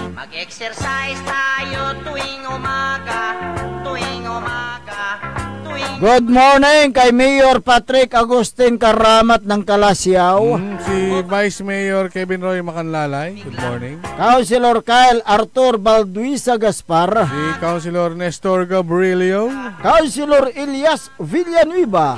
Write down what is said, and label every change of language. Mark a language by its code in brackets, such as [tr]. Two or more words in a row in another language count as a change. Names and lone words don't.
[tl] Mag-exercise tayo tuwing umaga, tuwing Good morning kay Mayor Patrick Agustin Karamat ng Kalasyaw. Si Vice Mayor Kevin Roy Macanlalay. [en] Good morning. Councilor Kyle Arthur Balduisa Gaspar. [tl] Si Councilor Nestor Gabrilio. [en] Councilor Elias Villanueva.